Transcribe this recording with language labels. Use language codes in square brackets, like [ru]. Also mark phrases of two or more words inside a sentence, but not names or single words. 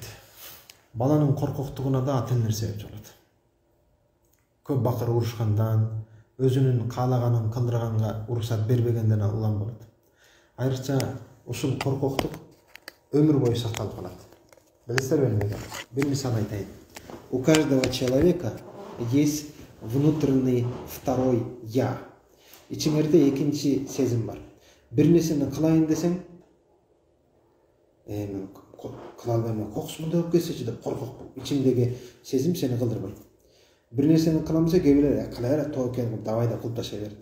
[ky] Баланын коркоктугуна да ата-энелер себепчи болот. Көп бакыр урушкандан, өзүнүн каалаганын кылдырганга уруксат бербегенден улам болот. Айрыкча ушул коркоктук өмүр бою сакталып калат. Билесиздерби эмне? Бир мисал айтайын. [ru] У каждого человека есть внутренний второй я. [ky] Ичиңерде экинчи сезим бар. Бир нерсени кылайын десең, мен кыла албайм, кокус мындай болуп кетсечи деп коркок. Ичиңдеги сезим сени кылдырбайт. Бир нерсени кыламаса, кээ бирөө кылай эле тоо экен, давай да кылып таштай берет.